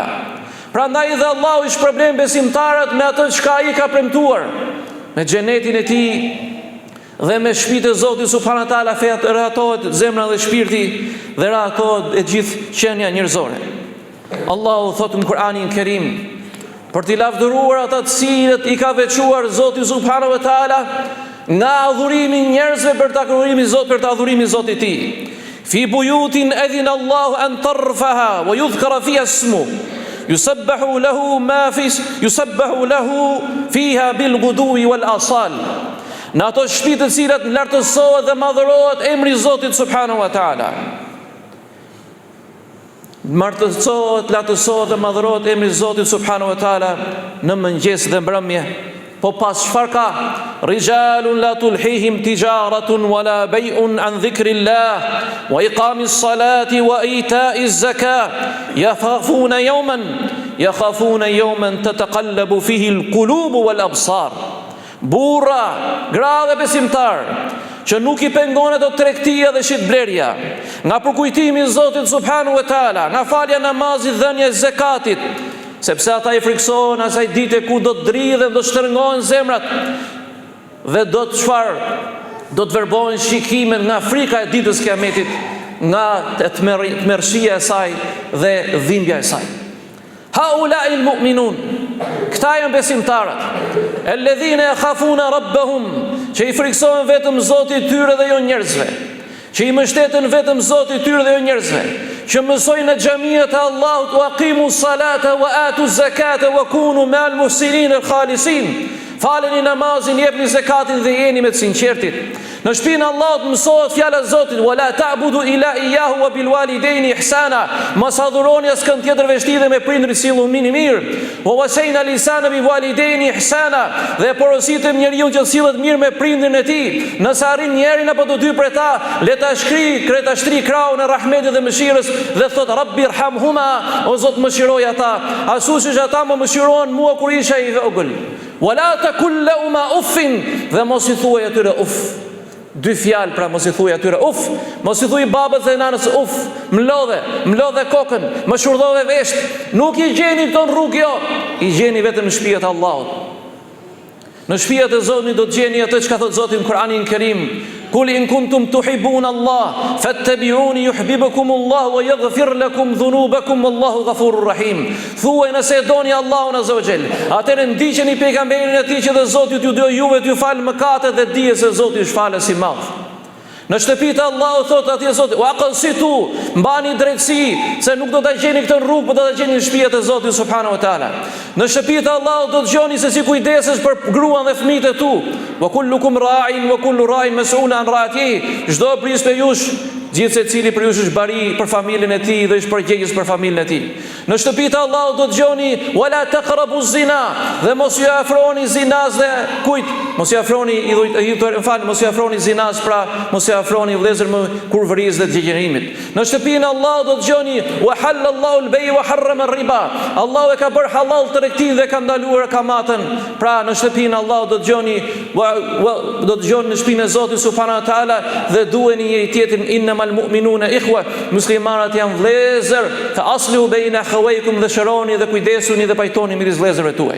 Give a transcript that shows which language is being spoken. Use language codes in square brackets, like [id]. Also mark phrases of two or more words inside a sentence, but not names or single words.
[sq] Prandaj dhe Allahu i shpërblen besimtarët me atë çka ai ka premtuar, me xhenetin e tij dhe me shtëpitë e Zotit [ar] سبحانه وتعالى, [sq] rrahatohet zemra dhe shpirti dhe rrahatohet e gjithë qenia njerëzore. Allahu thotë në Kur'anin Kerim, për t'i lavdëruar ata të cilët i ka veçuar Zoti [ar] سبحانه وتعالى [sq] nga adhurimi i njerëzve për ta adhurimi Zot, për ta adhurimi Zotit i tij. [ar] في بيوت أذن الله أن ترفع ويذكر فيها اسمه يسبح له فيها بالغدو والآصال. [sq] Në ato shtëpi të cilat lartësohet dhe madhërohet emri i Zotit [ar] سبحانه وتعالى. [sq] Lartësohet dhe madhërohet emri i Zotit [ar] سبحانه وتعالى [sq] në mëngjes dhe mbrëmje, Po pas çfarë ka? [ar] رجال لا تلهيهم تجارة ولا بيع عن ذكر الله وإقام الصلاة وإيتاء الزكاة يخافون يوما تتقلب فيه القلوب والأبصار. [sq] Burra, gra dhe besimtar, që nuk i pengonet do tregtia dhe shitblerja, nga përkujtimi i Zotit [ar] سبحانه وتعالى, [sq] nga falja namazit, dhënia e zakatit, sepse ata i friksohen asaj dite ku do të dridhen, do të shtrëngohen zemrat dhe do të çfarë? Do të verbohen shikimet nga frika e ditës kiametit, nga tmerrshia e saj dhe dhimbja e saj. [ar] هؤلاء المؤمنون, [sq] këta janë besimtarët, [ar] الذين يخافون ربهم, [sq] që i friksohen vetëm Zotit tyre dhe jo njerëzve, që i mbështeten vetëm Zotit tyre dhe jo njerëzve, që mësojnë në xhamiat e Allahut, [ar] وأقيموا الصلاة وآتوا الزكاة وكونوا مع المحسنين الخالصين. [sq] Faleni namazin, jepni zakatin dhe jeni me të sinqertit. Në shtëpinë e Allahut mësohet fjala e Zotit, [ar] ولا تعبدوا إلا إياه وبالوالدين إحسانا. [sq] Mos adhuroni askën tjetër veçti dhe me prindërit silluni mirë. [ar] ووصينا الإنسان بالوالدين إحسانا. [sq] Dhe porositëm njeriu që sillet mirë me prindin e tij. Nëse arrin njërin apo të dy prej ta, le ta shtri krahun e rahmetit dhe mëshirës dhe thot [ar] رب ارحمهما, [sq] o Zot mëshiroj ata, ashtu siç ata më mëshiruan mua kur isha i vogël. [ar] ولا تقل لهما أف, [sq] dhe mos i thuaj atyre uff. Dy fjalë, pra mos i thuaj atyre uff, mos i thuaj babës dhe nanës uff, mlodhe kokën, më shurdhove vesht. Nuk i gjeni ton rrugë jo, i gjeni vetëm në shtëpiat e Allahut. Në shtëpiat e Zotit do të gjeni atë çka thot Zoti në Kur'anin Kerim, [ar] قل إن كنتم تحبون الله فاتبعوني يحببكم الله ويغفر لكم ذنوبكم والله غفور رحيم. [sq] Thuaj nëse e doni Allahun [ar] عز وجل, [sq] atëherë ndiqeni pejgamberin e tij që dhe Zoti ju do juve t'ju fal mëkatet dhe dije se Zoti është falës i madh. Në shtëpitë e Allahut thot atje Zoti, [ar] وأقسطوا, [sq] mbani drejtësi, se nuk do ta gjeni këtë rrugë, por do ta gjeni në shtëpitë e Zotit [ar] سبحانه وتعالى. [sq] Në shtëpitë e Allahut do të dëgjoni se si kujdesesh për gruan dhe fëmijët e tu. [ar] وكلكم راع وكل راع مسؤول عن رعيته. [sq] Çdo pris për jush, gjithë secili për jush është bari për familjen e tij dhe është përgjegjës për familjen e tij. Në shtëpitë e Allahut do të dëgjoni [ar] ولا تقربوا الزنا, [sq] dhe mos ju afroni zinas dhe kujt, mos ju afroni mos ju afroni zinas, pra mos ju afroni vëllezër më kurvërisë dhe degenerimit. Në shtëpinë e Allahut do të dëgjoni [ar] وأحل الله البيع وحرم الربا. [sq] Allahu e ka bërë halal tregtin dhe ka ndaluar kamatën. Pra në shtëpinë e Allahut do të dëgjoni në shtëpinë e Zotit [ar] سبحانه وتعالى [sq] dhe duheni njëri tjetrin, [ar] إنما المؤمنون إخوة, [sq] muslimanat janë vëllezër, [ar] فأصلحوا بين أخويكم, [sq] dhe shëroni dhe kujdesuni dhe pajtoni midis vëllezërve tuaj.